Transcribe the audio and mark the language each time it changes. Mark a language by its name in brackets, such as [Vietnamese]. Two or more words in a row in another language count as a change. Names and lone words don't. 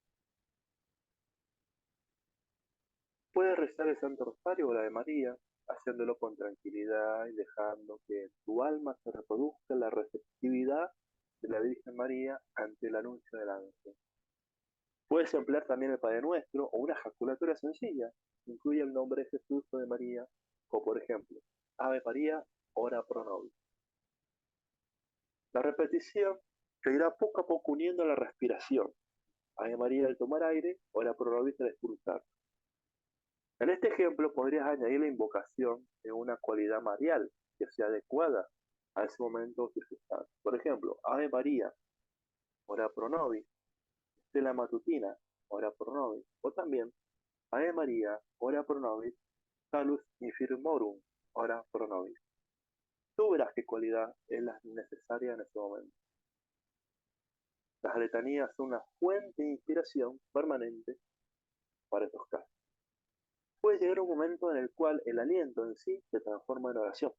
[Spanish] Puedes rezar el Santo Rosario o la de María, haciéndolo con tranquilidad y dejando que en tu alma se reproduzca la receptividad de la Virgen María ante el anuncio del ángel. Puedes emplear también el Padre Nuestro o una jaculatura sencilla, que incluye el nombre de Jesús o de María, o por ejemplo, [Latin] Ave María, ora pro nobis. [Spanish] La repetición se irá poco a poco uniendo a la respiración. [Latin] Ave María [Spanish] al tomar aire, [Latin] ora pro nobis [Spanish] al expulsar. En este ejemplo podrías añadir la invocación de una cualidad marial que sea adecuada a ese momento que se está. Por ejemplo, [Latin] Ave María, ora pro nobis, Stella Matutina, ora pro nobis, [Spanish] o también [Latin] Ave María, ora pro nobis, salus infirmorum, ora pro nobis. [Spanish] Tú verás qué cualidad es la necesaria en ese momento. Las letanías son una fuente de inspiración permanente para estos casos. Puede llegar un momento en el cual el aliento en sí se transforma en oración.